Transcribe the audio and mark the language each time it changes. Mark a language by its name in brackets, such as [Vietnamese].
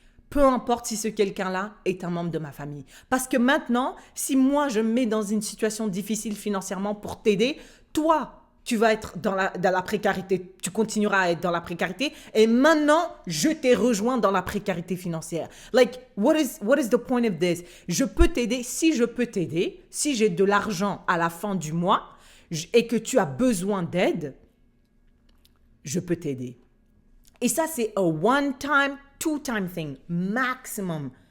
[French] Peu importe si ce quelqu'un-là est un membre de ma famille. Parce que maintenant, si moi, je me mets dans une situation difficile financièrement pour t'aider, toi, tu vas être dans la précarité, tu continueras à être dans la précarité et maintenant, je t'ai rejoint dans la précarité financière. [English] Like, what is the point of this? [French] Je peux t'aider, si j'ai de l'argent à la fin du mois et que tu as besoin d'aide, je peux t'aider. Et ça, c'est [English] a one-time, two-time thing, maximum.